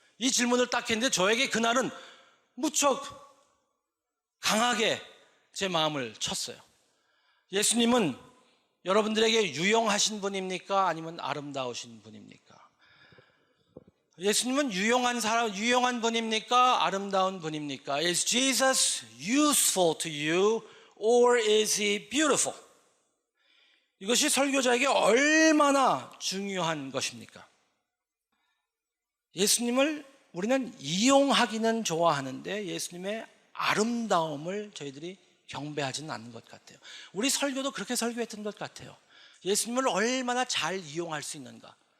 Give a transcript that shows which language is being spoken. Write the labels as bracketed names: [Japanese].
[Korean] 이 질문을 딱 했는데 저에게 그날은 무척 강하게 제 마음을 쳤어요. 예수님은 여러분들에게 유용하신 분입니까? 아니면 아름다우신 분입니까? 예수님은 유용한 분입니까? 아름다운 분입니까? [English] Is Jesus useful to you or is he beautiful? [Korean] 이것이 설교자에게 얼마나 중요한 것입니까? 예수님을 우리는 이용하기는 좋아하는데 예수님의 아름다움을 저희들이 경배하지는 않는 것 같아요. 우리 설교도 그렇게 설교했던 것 같아요. 예수님을 얼마나 잘 이용할 수 있는가.